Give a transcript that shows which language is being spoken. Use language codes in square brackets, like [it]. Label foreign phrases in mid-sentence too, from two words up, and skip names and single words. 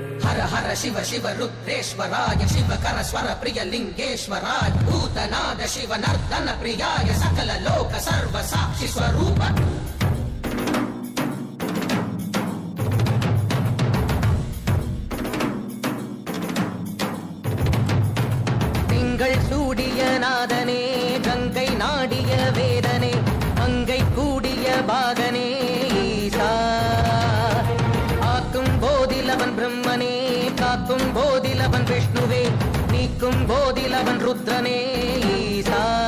[sa] हर हर शिव शिव रुद्रेश्वराय शिवकर स्वर प्रिय लिंगेश्वराय भूतनाद शिव नर्दन प्रियाय सकल लोक सर्व साक्षि स्वरूप [ta] சூடிய நாதனே கங்கை நாடிய வேதனே அங்கை கூடிய பாகனே ஈசா ஆக்கும் போதிலவன் பிரம்மனே காக்கும் போதிலவன் விஷ்ணுவே நீக்கும் போதிலவன் ருத்ரனே ஈசா